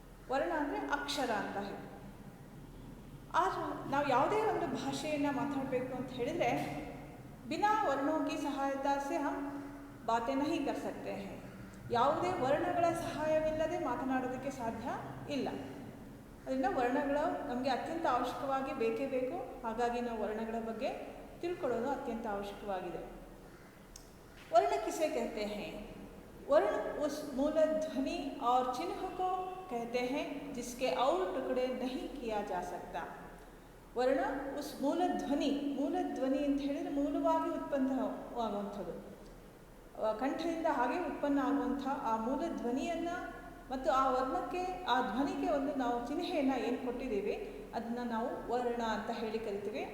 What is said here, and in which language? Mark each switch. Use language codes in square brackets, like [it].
[kn] वर्ण ಅಂದರೆ ಅಕ್ಷರ ಅಂತ ಹೇಳಿ. [hi] आज [kn] ನಾವು ಯಾವುದೇ ಒಂದು ಭಾಷೆಯನ್ನು ಮಾತಾಡಬೇಕು ಅಂತ ಹೇಳಿದರೆ [hi] बिना वर्णों की सहायता से हम बातें नहीं कर सकते हैं. [kn] ಯಾವುದೇ ವರ್ಣಗಳ ಸಹಾಯವಿಲ್ಲದೆ ಮಾತನಾಡೋದಕ್ಕೆ ಸಾಧ್ಯ ಇಲ್ಲ. ಅದರಿಂದ ವರ್ಣಗಳು ನಮಗೆ ಅತ್ಯಂತ ಅವಶ್ಯಕವಾಗಿ ಬೇಕೇ ಬೇಕು. ಹಾಗಾಗಿ ನಾವು ವರ್ಣಗಳ ಬಗ್ಗೆ ತಿಳ್ಕೊಳ್ಳೋದು ಅತ್ಯಂತ ಅವಶ್ಯಕವಾಗಿದೆ. [hi] वर्ण किसे कहते हैं? वर्ण उस मूल ध्वनि और चिन्ह को कहते हैं जिसके और टुकड़े नहीं किया जा सकता. वर्ण उस मूल ध्वनि [kn] ಅಂತ ಹೇಳಿದರೆ ಮೂಲವಾಗಿ ಉತ್ಪನ್ನವಾಗುವಂಥದ್ದು, ಕಂಠದಿಂದ ಹಾಗೆ ಉತ್ಪನ್ನ ಆಗುವಂಥ ಆ ಮೂಲ ಧ್ವನಿಯನ್ನು ಮತ್ತು ಆ ವರ್ಣಕ್ಕೆ ಆ ಧ್ವನಿಗೆ ಒಂದು ನಾವು ಚಿಹ್ನೆಯನ್ನು ಏನು ಕೊಟ್ಟಿದ್ದೀವಿ ಅದನ್ನು ನಾವು ವರ್ಣ ಅಂತ ಹೇಳಿ ಕರಿತೀವಿ.